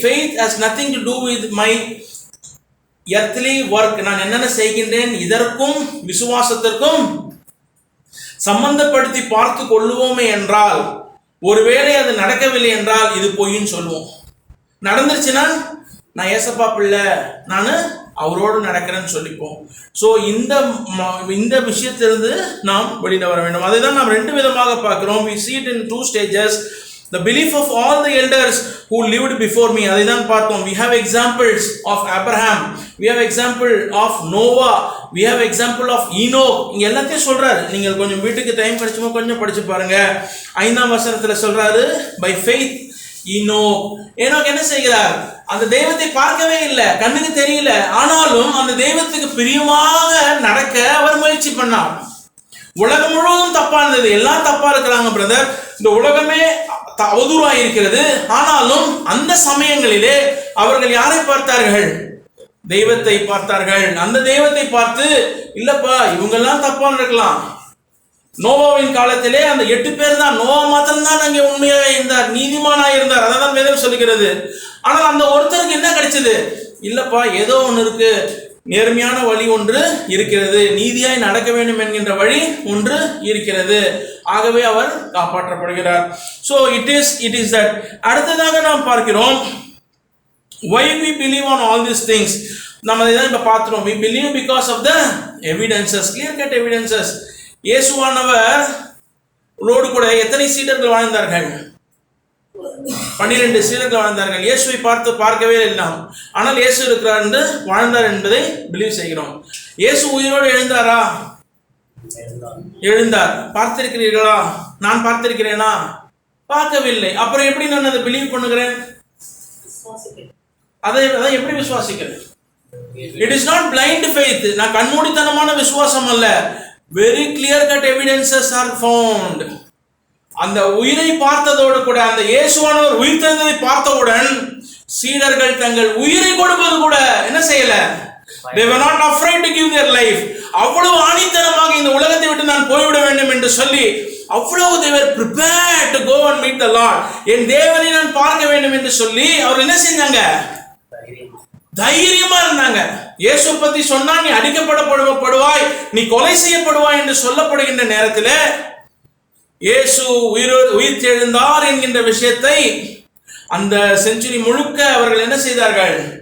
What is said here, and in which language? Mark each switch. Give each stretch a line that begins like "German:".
English: Faith has nothing to do with my earthly work.
Tamil: நான் என்னென்ன செய்கின்றேன் இதற்கும் விசுவாசத்திற்கும் சம்பந்தப்படுத்தி பார்த்து கொள்ளுவோமே என்றால், ஒருவேளை அது நடக்கவில்லை என்றால் இது பொய்ன்னு சொல்லுவோம். நடந்துருச்சுன்னா நான் ஏசப்பா பிள்ளை, நான் அவரோடு நடக்கிறேன்னு சொல்லிப்போம். ஸோ இந்த விஷயத்திலிருந்து நாம் வெளியில் வர வேண்டும். அதை தான் நாம் ரெண்டு விதமாக பார்க்கிறோம்.
English: we see it in two stages. the belief of all the elders who lived before me,
Tamil: அதை தான் பார்த்தோம்.
English: we have examples of Abraham, we have example of Noah, we have example of Enoch.
Tamil: இங்க எல்லாத்தையும் சொல்றாரு. நீங்கள் கொஞ்சம் வீட்டுக்கு time கிடைச்சுமோ கொஞ்சம் படிச்சு பாருங்க. 5ஆம் வசனத்துல சொல்றாரு,
English: by faith
Tamil: ஏனோக் என்ன செய்கிறார்? அந்த தெய்வத்தை பார்க்கவே இல்லை, கண்ணுக்கு தெரியல, ஆனாலும் அந்த தெய்வத்துக்கு பிரியமாக நடக்க அவர் முயற்சி பண்ணார். உலகம் முழுவதும் தப்பா இருந்தது, எல்லாம் தப்பா இருக்கிறாங்க பிரதர், இந்த உலகமே அவதூறாயிருக்கிறது. ஆனாலும் அந்த சமயங்களிலே அவர்கள் யாரை பார்த்தார்கள்? தெய்வத்தை பார்த்தார்கள். அந்த தெய்வத்தை பார்த்து, இல்லப்பா இவங்கெல்லாம் தப்பா இருக்கலாம். நோவாவின் காலத்திலே அந்த 8 பேர் தான், நோவா மாத்திரம்தான் அங்கே உண்மையாக இருந்தார், நீதிமானாக இருந்தார், அதான் வேதம் சொல்லுகிறது. ஆனால் அந்த ஒருத்தருக்கு என்ன கிடைச்சது? இல்லப்பா ஏதோ ஒன்று இருக்கு, நேர்மையான வழி ஒன்று இருக்கிறது, நீதியாய் நடக்க வேண்டும் என்கின்ற வழி ஒன்று இருக்கிறது. ஆகவே அவர் காப்பாற்றப்படுகிறார்.
English: So it is that.
Tamil: அடுத்ததாக நாம் பார்க்கிறோம்,
English: why we believe on all these things.
Tamil: நம்ம இதான் இப்போ பார்க்கிறோம்.
English: we believe because of the evidences, clear cut evidences.
Tamil: இயேசுவானவர் ரோடு கூட எத்தனை சீடர்கள் வாழ்ந்தார்கள்? 12 சீடர்கள் வாழ்ந்தார்கள். இயேசுவை பார்க்கவே இல்லை, ஆனால் இயேசு இருக்கிறார் என்று வாழ்ந்தார் என்பதை பிலீவ் செய்கிறோம். இயேசு உயிரோடு எழுந்தாரா? எழுந்தார். பார்த்திருக்கிறீர்களா? நான் பார்த்திருக்கிறேனா? பார்க்கவில்லை. அப்புறம் எப்படி நான் அதை பிலீவ் பண்ணுகிறேன்? அதை எப்படி விசுவாசிக்கிறேன்?
English: It is not blind faith.
Tamil: நான் கண்மூடித்தனமான விசுவாசம் அல்ல.
English: very clear cut evidences are found.
Tamil: அந்த உயிரை பார்த்ததோடு கூட, அந்த இயேசுவானவர் உயிர் தெழுந்ததை பார்த்தவுடன் சீடர்கள் தங்கள் உயிரை கொடுப்பது கூட என்ன செய்யல?
English: they were not afraid to give their life.
Tamil: அவ்வளவு ஆணித்தனமாக இந்த உலகத்தை விட்டு நான் போய்விட வேண்டும் என்று சொல்லி அவ்வளவு
English: they were prepared to go and meet the Lord.
Tamil: என் தேவனை நான் பார்க்க வேண்டும் என்று சொல்லி அவர் என்ன செஞ்சாங்க? தைரியமா இருந்தாங்க. இயேசு பத்தி சொன்னா நீ அடிக்கப்படுவாய், நீ கொலை செய்யப்படுவாய் என்று சொல்லப்படுகின்ற நேரத்தில் இயேசு உயிர் தெழுந்தார் என்கின்ற விஷயத்தை அந்த செஞ்சுரி முழுக்க அவர்கள் என்ன செய்தார்கள்?